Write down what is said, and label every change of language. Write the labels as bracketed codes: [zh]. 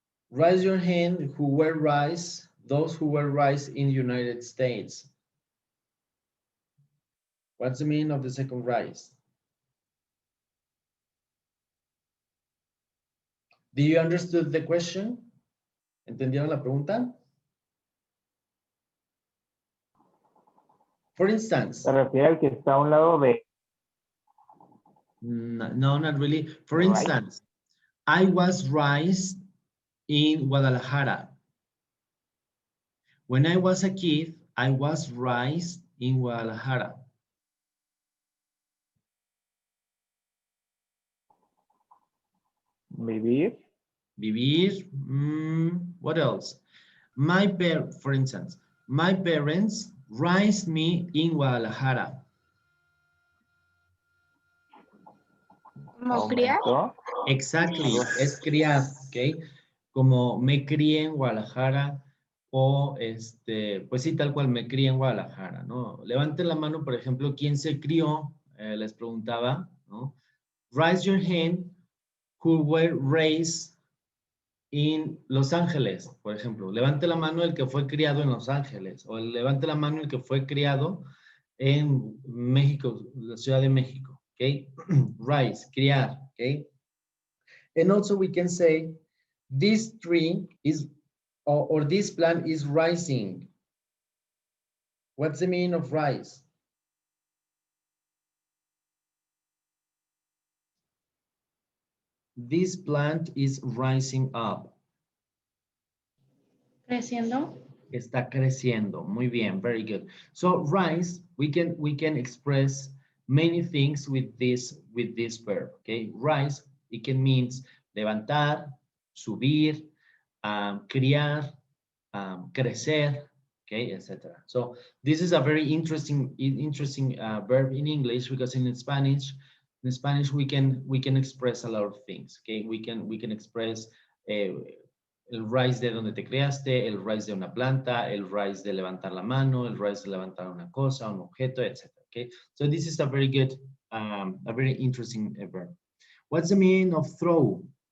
[en] Raise your hand who were raised, those who were raised in the United States. What's the meaning of the second rise? Do you understood the question? ¿Entendieron la pregunta? For instance. [es] Se refiere al que está a un lado de. [en] No, not really. For Right. instance, I was raised in Guadalajara. When I was a kid, I was raised in Guadalajara. [es] Vivir. [en] Vivir. What else? For instance, my parents raised me in Guadalajara. [es] Como criar. Aumentó. Exactly, es criar, ¿ok? Como me crié en Guadalajara o pues sí, tal cual me crié en Guadalajara, ¿no? Levanten la mano, por ejemplo, ¿quién se crió? Les preguntaba, ¿no? [en] Raise your hand who were raised in Los Ángeles, [es] por ejemplo. Levante la mano el que fue criado en Los Ángeles o levante la mano el que fue criado en México, la Ciudad de México, ¿ok? Rise, criar, ¿ok? [en] And also we can say this tree is, or this plant is rising. What's the meaning of rise? This plant is rising up. [es] Creciendo. Está creciendo. Muy bien, [en] very good. So rise, we can express many things with this verb, okay? Rise, it can means [es] levantar, subir, criar, crecer, [en] okay, etc. So this is a very interesting verb in English because in Spanish we can express a lot of things, okay? We can express [es] el rise de donde te creaste, el rise de una planta, el rise de levantar la mano, el rise de levantar una cosa, un objeto, etc. [en] Okay, so this is a very good, a very interesting verb. What's the meaning of throw?